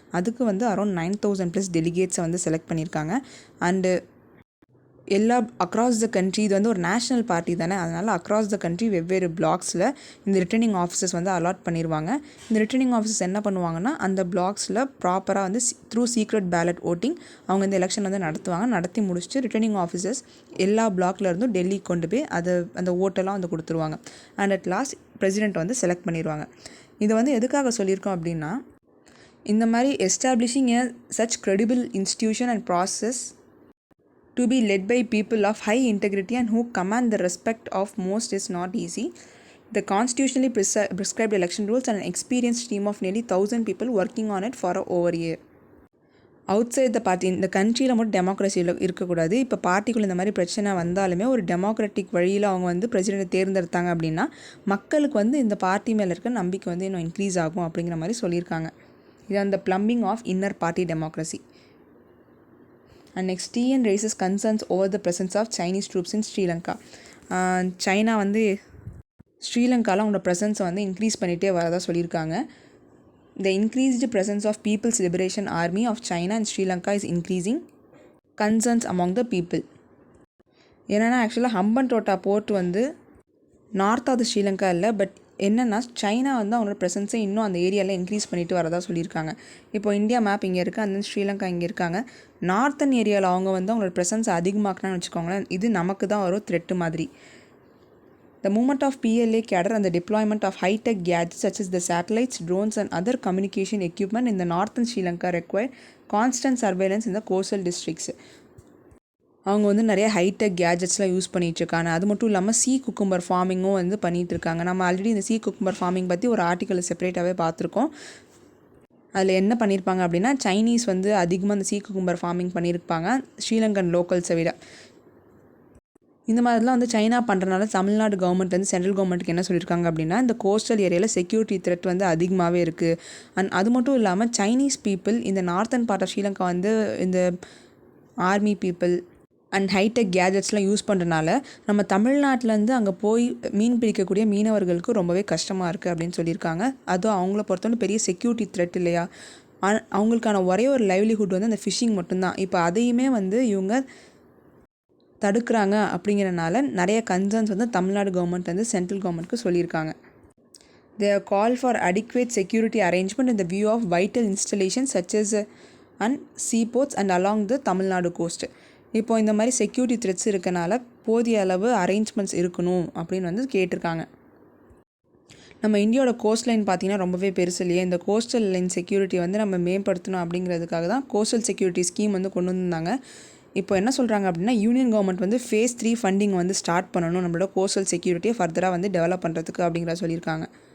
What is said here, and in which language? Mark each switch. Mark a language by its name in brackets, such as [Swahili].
[Tamil] அதுக்கு வந்து அரௌண்ட் 9,000+ டெலிகேட்ஸை வந்து செலக்ட் பண்ணியிருக்காங்க. அண்டு எல்லா அக்ராஸ் த கண்ட்ரி, இது வந்து ஒரு நேஷ்னல் பார்ட்டி தானே, அதனால் அக்ராஸ் த கண்ட்ரி வெவ்வேறு பிளாக்ஸில் இந்த ரிட்டர்னிங் ஆஃபீஸர்ஸ் வந்து அலாட் பண்ணிடுவாங்க. இந்த ரிட்டர்னிங் ஆஃபீஸர்ஸ் என்ன பண்ணுவாங்கன்னா அந்த பிளாக்ஸில் ப்ராப்பராக வந்து த்ரூ சீக்ரெட் பேலட் ஓட்டிங் அவங்க இந்த எலெக்ஷன் வந்து நடத்துவாங்க. நடத்தி முடிச்சுட்டு ரிட்டர்னிங் ஆஃபீஸர்ஸ் எல்லா பிளாக்ல இருந்தும் டெல்லிக்கு கொண்டு போய் அந்த ஓட்டெல்லாம் வந்து கொடுத்துருவாங்க. அண்ட் அட் லாஸ்ட் பிரசிடென்ட் வந்து செலக்ட் பண்ணிடுவாங்க. இதை வந்து எதுக்காக சொல்லியிருக்கோம் அப்படின்னா இந்த மாதிரி [English] Establishing a such credible institution and process to be led by people of high integrity and who command the respect of most is not easy. The constitutionally prescribed election rules and an experienced team of nearly 1,000 people working on it for over a year. [Tamil] Outside the party, இந்த கண்ட்ரியில் மட்டும் டெமோக்ரஸியில் இருக்கக்கூடாது. இப்போ பார்ட்டிக்குள்ளே இந்த மாதிரி பிரச்சனை வந்தாலுமே ஒரு டெமோக்ராட்டிக் வழியில் அவங்க வந்து பிரசிடென்ட்டை தேர்ந்தெடுத்தாங்க அப்படின்னா மக்களுக்கு வந்து இந்த பார்ட்டி மேலே இருக்க நம்பிக்கை வந்து இன்னும் இன்க்ரீஸ் ஆகும் அப்படிங்கிற மாதிரி சொல்லியிருக்காங்க. இது அந்த [English] Plumbing of inner party democracy. And next, TN raises concerns over the presence of Chinese troops in Sri Lanka. [Tamil] China வந்து ஸ்ரீலங்காவில் அவங்களோட ப்ரெசன்ஸை வந்து இன்க்ரீஸ் பண்ணிகிட்டே வரதா சொல்லியிருக்காங்க. [English] The increased presence of People's Liberation Army of China and Sri Lanka is increasing concerns among the people. [Tamil] என்னென்னா ஆக்சுவலாக ஹம்பன்டோட்டா board வந்து நார்த் ஆஃப் ஸ்ரீலங்கா இல்லை, பட் என்னென்னா சைனா வந்து அவங்களோட ப்ரெசன்ஸை இன்னும் அந்த ஏரியாவில் இன்க்ரீஸ் பண்ணிட்டு வரதா சொல்லியிருக்காங்க. இப்போ இந்தியா மேப் இங்கே இருக்குது, அந்த ஸ்ரீலங்கா இங்கே இருக்காங்க. நார்த்தன் ஏரியாவில் அவங்க வந்து அவங்களோட ப்ரெசன்ஸை அதிகமாக்கினான்னு வச்சுக்கோங்களேன், இது நமக்கு தான் ஒரு த்ரெட்டு மாதிரி. [English] The movement of PLA cadre and the deployment of high-tech gadgets such as the satellites, drones and other communication equipment in the northern Sri Lanka require constant surveillance in the coastal districts. [Tamil] அவங்க வந்து நிறைய hitech கேஜெட்ஸ்லாம் use பண்ணிகிட்ருக்காங்க. அது மட்டும் இல்லாமல் cucumber ஃபார்மிங்கும் வந்து பண்ணிகிட்ருக்காங்க. நம்ம ஆல்ரெடி இந்த குக்கும்பர் ஃபார்மிங் பற்றி ஒரு ஆர்டிக்கலை செப்பரேட்டாகவே பார்த்துருக்கோம். அதில் என்ன பண்ணியிருப்பாங்க அப்படின்னா சைனீஸ் வந்து அதிகமாக அந்த குக்கும்பர் ஃபார்மிங் பண்ணியிருப்பாங்க ஸ்ரீலங்கன் லோக்கல்ஸை விட. இந்த மாதிரிலாம் வந்து சைனா பண்ணுறனால தமிழ்நாடு கவர்மெண்ட் வந்து சென்ட்ரல் கவர்மெண்ட்டுக்கு என்ன சொல்லியிருக்காங்க அப்படின்னா இந்த கோஸ்டல் ஏரியாவில் செக்யூரிட்டி த்ரெட் வந்து அதிகமாகவே இருக்குது. அண்ட் அது மட்டும் இல்லாமல் சைனீஸ் பீப்புள் இந்த நார்த்தன் பார்ட் ஆஃப் ஸ்ரீலங்கா வந்து இந்த army people and hitech கேஜெட்ஸ்லாம் use பண்ணுறனால நம்ம தமிழ்நாட்டிலேருந்து அங்கே போய் மீன் பிடிக்கக்கூடிய மீனவர்களுக்கு ரொம்பவே கஷ்டமாக இருக்குது அப்படின்னு சொல்லியிருக்காங்க. அதுவும் அவங்கள பொறுத்தவரை பெரிய செக்யூரிட்டி த்ரெட் இல்லையா, அவங்களுக்கான ஒரே ஒரு லைவ்லிஹுட் வந்து அந்த ஃபிஷிங் மட்டும்தான். இப்போ அதையுமே வந்து இவங்க தடுக்கிறாங்க அப்படிங்கிறனால நிறைய கன்சர்ன்ஸ் வந்து தமிழ்நாடு கவர்மெண்ட் வந்து சென்ட்ரல் கவர்மெண்ட்க்கு சொல்லியிருக்காங்க. [English] They have called for adequate security arrangement in the view of vital installations such as and seaports and along the Tamil Nadu coast. [Tamil] இப்போ இந்த மாதிரி செக்யூரிட்டி த்ரெட்ஸ் இருக்கனால போதிய அளவு அரேஞ்ச்மெண்ட்ஸ் இருக்கணும் அப்படின்னு வந்து கேட்டிருக்காங்க. நம்ம இந்தியாவோட கோஸ்ட் லைன் பார்த்திங்கன்னா ரொம்பவே பெருசு இல்லையா, இந்த கோஸ்டல் லைன் செக்யூரிட்டி வந்து நம்ம மேம்படுத்தணும் அப்படிங்கிறதுக்காக தான் கோஸ்டல் செக்யூரிட்டி ஸ்கீம் வந்து கொண்டு வந்தாங்க. இப்போ என்ன சொல்கிறாங்க அப்படின்னா யூனியன் கவர்மெண்ட் வந்து ஃபேஸ் 3 ஃபண்டிங் வந்து ஸ்டார்ட் பண்ணணும் நம்மளோட கோஸ்டல் செக்யூரிட்டியை ஃபர்தராக வந்து டெவலப் பண்ணுறதுக்கு அப்படிங்கிற சொல்லியிருக்காங்க.